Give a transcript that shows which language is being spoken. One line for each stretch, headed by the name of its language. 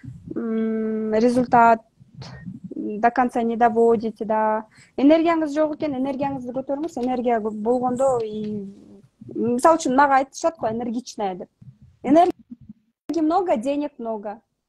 Russian: Результат до конца не доводите, да.
Kyrgyz: Энергияңыз жок экен, энергияңызды көтөрүңүз. Энергия болгондо, мисалы үчүн мага айтышат го, энергичная деп.
Russian: Энергии много, денег много.